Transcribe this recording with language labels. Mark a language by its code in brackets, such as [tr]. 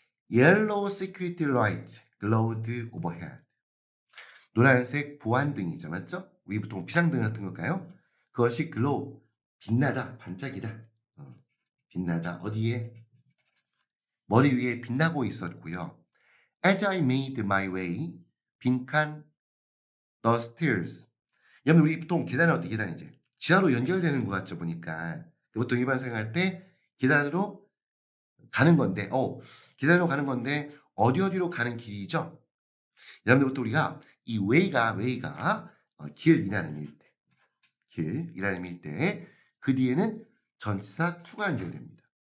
[en] Yellow security light glowed overhead. [ko] 노란색 보안등이죠. 맞죠? 우리 보통 비상등 같은 걸까요? 그것이 glow, 빛나다, 반짝이다. 빛나다. 어디에? 머리 위에 빛나고 있었고요. [en] As I made my way, [ko] 빈칸 [en] the stairs. [ko] 여러분 우리 보통 계단은 어떻게 계단이지? 지하로 연결되는 것 같죠 보니까. 보통 일반 생활할 때 계단으로 가는 건데, 계단으로 가는 건데 어디로 가는 길이죠? 여러분들 보통 우리가 이 way가 길이라는 의미일 때, 길이라는 의미일 때 그 뒤에는 전치사 to가 연결됩니다.